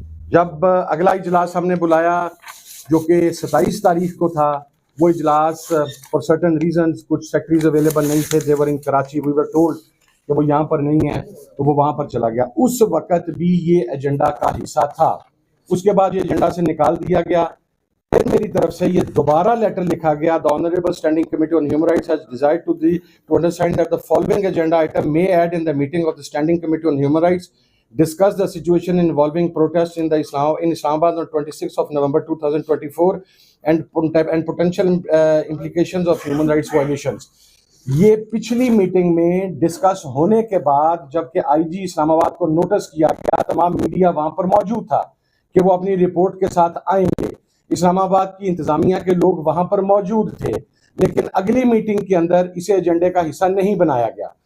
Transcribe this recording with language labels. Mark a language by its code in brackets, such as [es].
[ur] جب اگلا اجلاس ہم نے بلایا جو کہ 27 تاریخ کو تھا، وہ اجلاس [en] for certain reasons [ur] کچھ سیکٹریز اویلیبل نہیں تھے، [en] they were in Karachi, we were told [ur] کہ وہ یہاں پر نہیں ہے تو وہ وہاں پر چلا گیا. اس وقت بھی یہ ایجنڈا کا حصہ تھا. اس کے بعد یہ ایجنڈا سے نکال دیا گیا. پھر میری طرف سے یہ دوبارہ لیٹر لکھا گیا. [en] The Honorable Standing Committee on Human Rights has desired to understand that the following agenda item may add in the meeting of the Standing Committee on Human Rights discuss the situation involving protests in Islamabad on 26th of November 2024 and potential implications of human rights violations. [ur] یہ پچھلی meeting میں discuss ہونے کے بعد جبکہ آئی جی اسلام آباد کو notice کیا گیا، تمام میڈیا وہاں پر موجود تھا کہ وہ اپنی رپورٹ کے ساتھ آئیں گے، اسلام آباد کی انتظامیہ کے لوگ وہاں پر موجود تھے، لیکن اگلی میٹنگ کے اندر اسے ایجنڈے کا حصہ نہیں بنایا گیا.